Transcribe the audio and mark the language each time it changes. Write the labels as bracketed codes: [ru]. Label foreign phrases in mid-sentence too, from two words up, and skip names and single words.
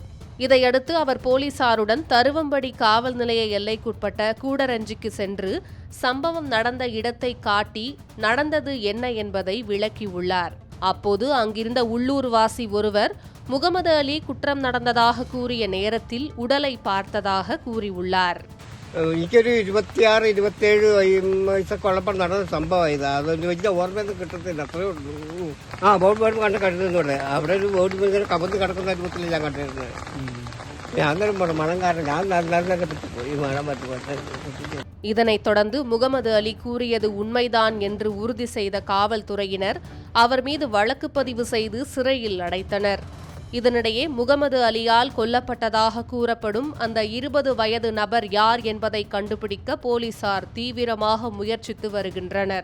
[ta] இதையடுத்து அவர் போலீசாருடன் தருவம்படி காவல் நிலைய எல்லைக்குட்பட்ட கூடரஞ்சிக்கு சென்று சம்பவம் நடந்த இடத்தை காட்டி நடந்தது என்ன என்பதை விளக்கியுள்ளார். அப்போது அங்கிருந்த உள்ளூர்வாசி ஒருவர் முகமது அலி குற்றம் நடந்ததாக கூறிய நேரத்தில் உடலை பார்த்ததாக கூறியுள்ளார். [ml] എനിക്കൊരു 26-27 വയസ്സൊക്കെ നടന്ന സംഭവം ഇതാ. അതൊരു വലിയ ഓർമ്മയൊന്നും കിട്ടത്തില്ല, അത്രേ ഉള്ളൂ. ബോർഡ് ബോർഡ് കണ്ട് കണ്ടിരുന്നുണ്ട്. അവിടെ ഒരു ബോർഡ് ഇങ്ങനെ കമന്ന് കിടക്കുന്ന രൂപത്തിൽ ഞാൻ കണ്ടിരുന്നത്. ഞാൻ അന്നേരം മണം കാരണം ഞാൻ നല്ല പോയി മഴ പറ്റും. [ta] இதனைத் தொடர்ந்து முகமது அலி கூறியது உண்மைதான் என்று உறுதி செய்த காவல்துறையினர் அவர் மீது வழக்கு பதிவு செய்து சிறையில் அடைத்தனர். இதனிடையே முகமது அலியால் கொல்லப்பட்டதாக கூறப்படும் அந்த 20 வயது நபர் யார் என்பதை கண்டுபிடிக்க போலீசார் தீவிரமாக முயற்சித்து வருகின்றனர்.